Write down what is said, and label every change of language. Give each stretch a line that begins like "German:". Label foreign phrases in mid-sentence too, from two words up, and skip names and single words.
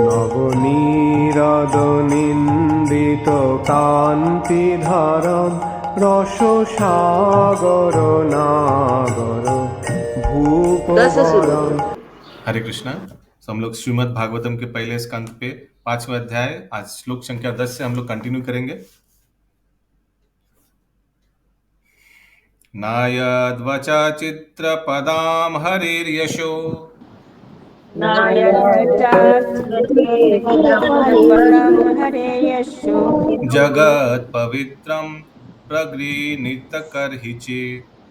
Sanskrit: নবনীরদ নিন্দিত কান্তিধারম রসসাগর নাগর ভূপবরম।
Hindi: हरे कृष्णा। तो हम लोग श्रीमद् भागवतम के पहले स्कंद पे 5वां अध्याय आज श्लोक संख्या 10 से हम लोग कंटिन्यू करेंगे।
Sanskrit: नायद्वचा चित्रपदां हरिर्यशो जगत् पवित्रं प्रगृहीत कर्हिचित्